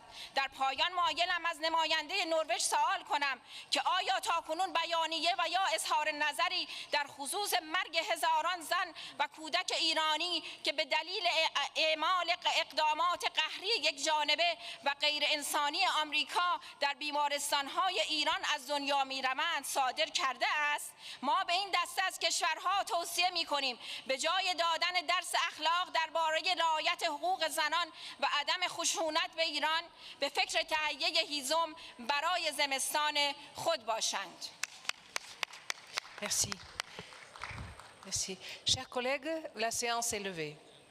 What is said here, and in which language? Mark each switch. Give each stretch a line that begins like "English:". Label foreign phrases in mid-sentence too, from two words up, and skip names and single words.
Persian: در پایان مایلم از نماینده نروژ سوال کنم که آیا تاکنون بیانیه و یا اظهار نظری در خصوص مرگ هزاران زن و کودک ایرانی که به دلیل اعمال اقدامات قهری یک جانبه و غیر انسانی آمریکا در بیمارستان‌های ایران از دنیا می‌روند صادر کرده است؟ ما به این دسته از کشورها توصیه می‌کنیم به جای دادن درس اخلاق درباره رعایت حقوق زنان و عدم خشونت به ایران به فکر تهیه هیزم برای زمستان خود باشند.
French: Merci. Merci. Chers collègues, la séance est levée.